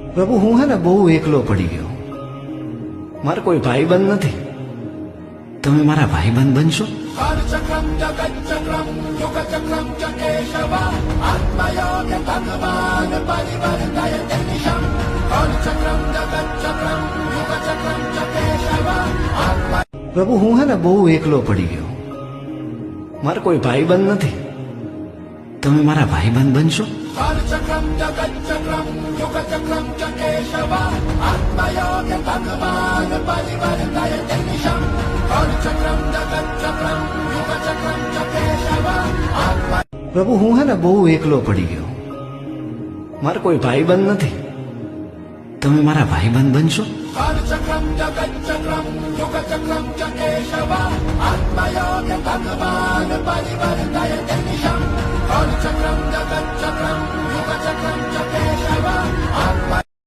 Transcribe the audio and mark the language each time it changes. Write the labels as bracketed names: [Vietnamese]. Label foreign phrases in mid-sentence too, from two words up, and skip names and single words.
[Gujarati] પ્રભુ હું હે ને બહુ એકલો પડી ગયો. મારે કોઈ ભાઈબંધ નથી. તમે મારા ભાઈબંધ બનશો? [Sanskrit] कालचक्रम जगच्चक्रम युगचक्रम च केशव आत्मयोग भगवान परिवर्तयते निशम् कालचक्रम जगच्चक्रम युगचक्रम च केशव [Gujarati] પ્રભુ હું હે ને બહુ એકલો પડી ગયો. મારે કોઈ ભાઈબંધ નથી. તમે મારા ભાઈબંધ બનશો? [Sanskrit] कालचक्रम जगच्चक्रम युगचक्रम च केशव आत्मयोग भगवान परिवर्तयते निशम् कालचक्रम जगच्चक्रम युगचक्रम च केशव [Gujarati] પ્રભુ હું હે ને બહુ એકલો પડી ગયો. મારે કોઈ ભાઈબંધ નથી. તમે મારા ભાઈબંધ બનશો? [Sanskrit] कालचक्रम जगच्चक्रम युगचक्रम च केशव आत्मयोग भगवान परिवर्तयते निशम् कालचक्रम जगच्चक्रम युगचक्रम च केशव